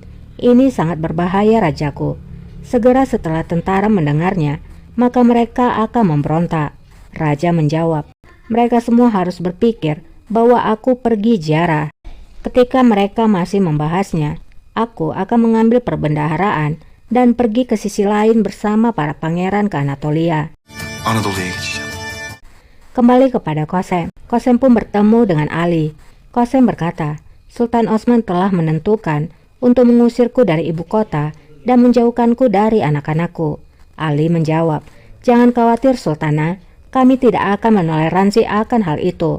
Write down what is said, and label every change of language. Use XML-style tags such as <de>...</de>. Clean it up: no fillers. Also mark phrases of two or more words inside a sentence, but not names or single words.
<id>Ini sangat berbahaya rajaku. Segera setelah tentara mendengarnya, maka mereka akan memberontak." Raja menjawab, "Mereka semua harus berpikir bahwa aku pergi ziarah. Ketika mereka masih membahasnya, aku akan mengambil perbendaharaan dan pergi ke sisi lain bersama para pangeran ke Anatolia."</id> <tr>Anadolu'ya geçeceğim.</tr> <id>Kembali kepada Qasim. Qasim pun bertemu dengan Ali. Qasim berkata, "Sultan Osman telah menentukan untuk mengusirku dari ibu kota dan menjauhkanku dari anak-anakku." Ali menjawab, "Jangan khawatir Sultana, kami tidak akan menoleransi akan hal itu."</id>